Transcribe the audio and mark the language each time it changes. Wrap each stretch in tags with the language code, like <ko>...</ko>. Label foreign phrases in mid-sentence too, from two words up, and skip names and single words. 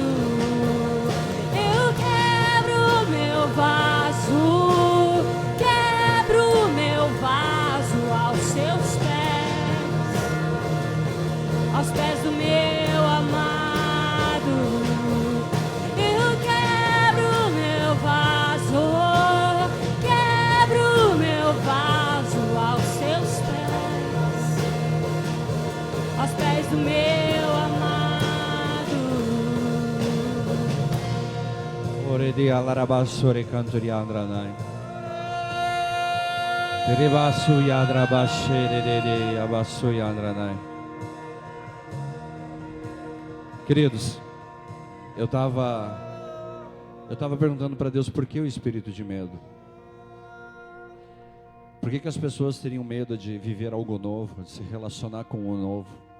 <pt>Eu quebro meu vaso aos seus pés, aos pés do meu amado. Eu quebro meu vaso aos seus pés, aos pés do meu amado. Ore di alarabassore cantori andranai. Rebasu yadrabashe de abasu yandranai. Queridos, eu estava perguntando para Deus por que o espírito de medo? Por que as pessoas teriam medo de viver algo novo, de se relacionar com o novo?</pt>